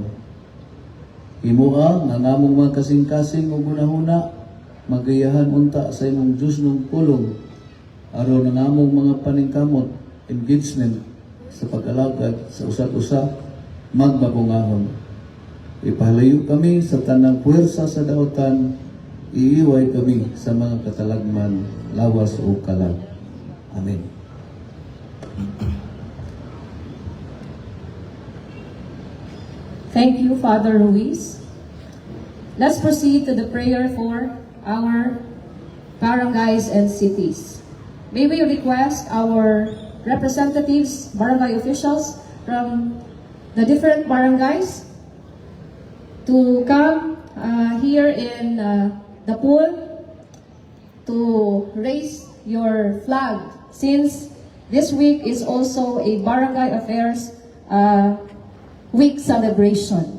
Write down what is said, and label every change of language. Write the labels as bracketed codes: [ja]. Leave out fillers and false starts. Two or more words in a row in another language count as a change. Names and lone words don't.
[ceb] Himuha nga namong mga kasing-kasing o gunahuna, magayahan unta sa imong Diyos ng pulong aron na namong mga paningkamot, engagement sa pag-alagad sa usat-usa magbabungahon. Ipahalayo kami sa tanang puwersa sa daotan, iiway kami sa mga katalagman, lawas o kalag. Amen. [en] Thank you, Father Ruiz. Let's proceed to the prayer for our barangays and cities. May we request our representatives, barangay officials from the different barangays to come here in the pool to raise your flag, since this week is also a barangay affairs week celebration.